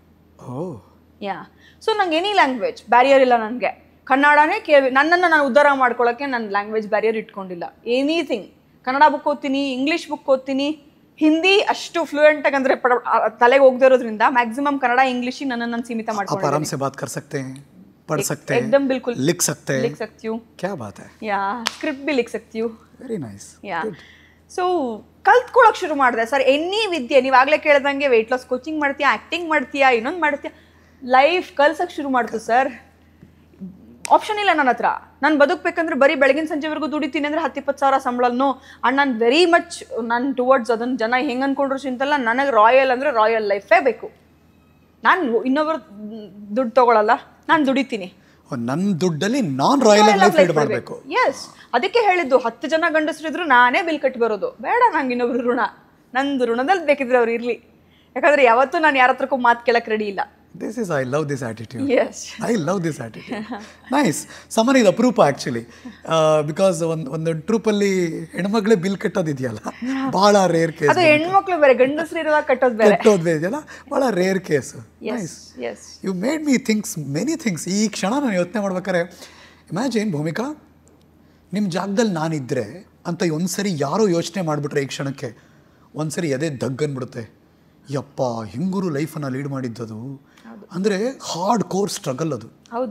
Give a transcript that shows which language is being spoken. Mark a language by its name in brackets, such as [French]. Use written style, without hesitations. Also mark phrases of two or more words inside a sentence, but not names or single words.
[Kannada] ಯಾ, ಸೊ ನಂಗೆ [English] any language barrier [Kannada] ಇಲ್ಲ. ನನಗೆ ಕನ್ನಡನೇ ನನ್ನನ್ನು ನಾನು ಉದ್ಧಾರ ಮಾಡ್ಕೊಳ್ಳೋಕ್ಕೆ ನನ್ನ [English] language barrier [Kannada] ಇಟ್ಕೊಂಡಿಲ್ಲ. ಎನಿಥಿಂಗ್. ಕನ್ನಡ ಬುಕ್ ಓದ್ತೀನಿ, [English] English book [Kannada] ಓದ್ತೀನಿ, ಹಿಂದಿ ಅಷ್ಟು ಫ್ಲೂಯೆಂಟ್ ಆಗಿ ಅಂದರೆ ತಲೆಗೆ ಹೋಗದೇ ಇರೋದ್ರಿಂದ ಮ್ಯಾಕ್ಸಿಮಮ್ ಕನ್ನಡ, ಇಂಗ್ಲೀಷಿಗೆ ನನ್ನನ್ನು ಸೀಮಿತ ಮಾಡ್ಕೊಂಡು [Hindi] पढ़ सकते हैं, एकदम बिल्कुल लिख सकते हैं, लिख सकती हूँ. क्या बात है. या स्क्रिप्ट भी लिख सकती हूँ. [English] very nice. [Kannada] ಯಾ, ಸೊ ಕಲ್ತ್ಕೊಳ್ಳೋಕೆ ಶುರು ಮಾಡಿದೆ ಸರ್. ಎನಿ ವಿದ್ಯೆ, ನೀವು ಆಗಲೇ ಕೇಳ್ದಂಗೆ [English] weight loss coaching [Kannada] ಮಾಡ್ತೀಯಾ, ಆ್ಯಕ್ಟಿಂಗ್ ಮಾಡ್ತೀಯಾ, ಇನ್ನೊಂದು ಮಾಡ್ತೀಯಾ, ಲೈಫ್ ಕಲ್ಸಕ್ಕೆ ಶುರು ಮಾಡ್ತು ಸರ್. ಆಪ್ಷನ್ ಇಲ್ಲ ನನ್ನ ಹತ್ರ. ನಾನು ಬದುಕಬೇಕಂದ್ರೆ ಬರೀ ಬೆಳಗಿನ ಸಂಜೆವರೆಗೂ ದುಡಿತೀನಿ ಅಂದರೆ 10-20 ಸಾವಿರ ಸಂಬಳನೋ. ಆ್ಯಂಡ್ ನಾನು [English] very much [Kannada] ನಾನು ಟುವರ್ಡ್ಸ್ ಅದನ್ನು ಜನ ಹೆಂಗೆ ಅಂದ್ಕೊಂಡ್ರು ಚಿಂತಲ್ಲ. ನನಗೆ ರಾಯಲ್ ಅಂದರೆ [English] royal life [Kannada] ಬೇಕು. ನಾನು ಇನ್ನೊಬ್ಬರು ದುಡ್ಡು ತೊಗೊಳಲ್ಲ, ನಾನು ದುಡಿತೀನಿ. ನನ್ನ ದುಡ್ಡಲ್ಲಿ ನಾನ್ [English] royal life lead [Kannada] ಮಾಡಬೇಕು. ಎಸ್, ಅದಕ್ಕೆ ಹೇಳಿದ್ದು 10 ಜನ ಗಂಡಸರಿದ್ರು ನಾನೇ ಬಿಲ್ ಕಟ್ಟಿ ಬರೋದು ಬೇಡ. ನಂಗೆ ಇನ್ನೊಬ್ರು ಋಣ, ನಂದು ಋಣದಲ್ಲಿ ಬೇಕಿದ್ರೆ ಅವ್ರು ಇರಲಿ. ಯಾಕಂದ್ರೆ ಯಾವತ್ತೂ ನಾನು ಯಾರ ಹತ್ರಕ್ಕೂ ಮಾತು ಕೇಳಕ್ಕೆ ರೆಡಿ ಇಲ್ಲ. [English] I love this attitude. Yes. I love this attitude. Nice. Someone is ಅಪರೂಪ ಆ್ಯಕ್ಚುಲಿ. [Kannada] ಬಿಕಾಸ್ ಒಂದು ಟ್ರೂಪಲ್ಲಿ ಹೆಣ್ಮಕ್ಳೇ ಬಿಲ್ ಕಟ್ಟೋದಿದೆಯಲ್ಲ, ಭಾಳ [English] rare case. [Kannada] ಅದು ಹೆಣ್ಮಕ್ಳು ಬೇರೆ, ಗಂಡಸರು ಇರುವಾಗ ಕಟ್ಟೋದು ಬೇರೆ ಇದೆಯಲ್ಲ, ಭಾಳ [English] rare case. Nice. You made me thinks many things. [Kannada] ಈ ಕ್ಷಣ ನಾನು ಯೋಚನೆ ಮಾಡ್ಬೇಕಾರೆ, ಇಮ್ಯಾಜಿನ್ ಭೂಮಿಕಾ, ನಿಮ್ಮ ಜಾಗದಲ್ಲಿ ನಾನಿದ್ದರೆ ಅಂತ ಒಂದ್ಸರಿ ಯಾರೋ ಯೋಚನೆ ಮಾಡಿಬಿಟ್ರೆ ಈ ಕ್ಷಣಕ್ಕೆ ಒಂದ್ಸರಿ ಎದೆ ದಗ್ಗನ್ಬಿಡುತ್ತೆ. ಯಪ್ಪ, ಹಿಂಗೂರು ಲೈಫನ್ನು ಲೀಡ್ ಮಾಡಿದ್ದದು ಅಂದರೆ [English] hard core struggle [Kannada] ಅದು. ಹೌದು.